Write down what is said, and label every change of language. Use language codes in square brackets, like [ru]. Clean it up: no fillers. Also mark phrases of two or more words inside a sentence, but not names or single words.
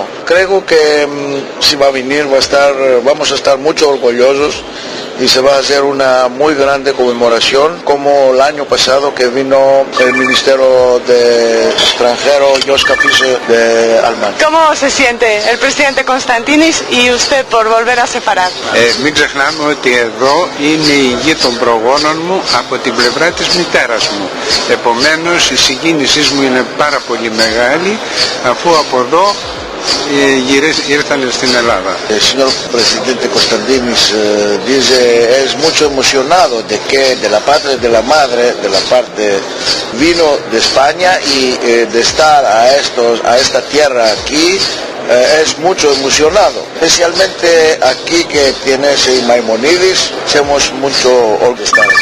[lad] Creo que si va a venir vamos a estar mucho orgullosos, y se va a hacer una muy grande conmemoración, como el año pasado que vino el ministerio de extranjero Joschka Fischer de Alemania. [es] ¿Cómo se siente el presidente Constantinis y usted por volver a Sefarad? [el] Μην ξεχνάμε ότι εδώ είναι η γη των προγόνων μου από την πλευρά της μητέρας μου. Επομένως η συγκίνησή μου είναι πάρα πολύ μεγάλη, αφού από εδώ ήρθαν στην Ελλάδα. [lad] El señor presidente Constantinis dice es mucho emocionado de que de la parte de la madre, de la parte vino de España, y de estar a esta tierra aquí es mucho emocionado. Especialmente aquí que tienes Maimonides, somos mucho orgullosos.